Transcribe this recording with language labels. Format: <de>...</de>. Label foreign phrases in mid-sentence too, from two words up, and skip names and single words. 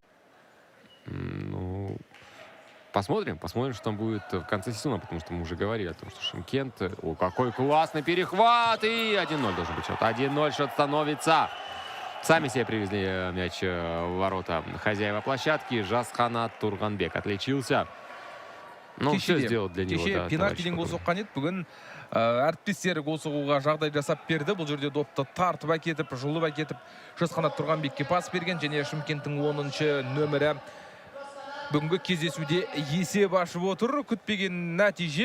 <ru>Ну, посмотрим, что там будет в конце сезона, потому что мы уже говорили о том, что Шымкент... О, какой классный перехват! И 1-0 должен быть счет. 1-0 счет становится. Сами себе привезли мяч в ворота хозяева площадки. Жасханат Турганбек отличился. Ну, все сделал для него, да.</ru> <kk>Пенальтиден гол соққан еді. Бүгін әріптестері гол соғуға жағдай жасап берді. Бұл жерде допты тартып әкетіп, жұлып әкетіп, Жасханат Турганбекке пас берген. Және Шымкенттің 10-шы нөмірі бүгінгі кездесуде есеп ашып отыр. Күтпеген нәтиже.</kk>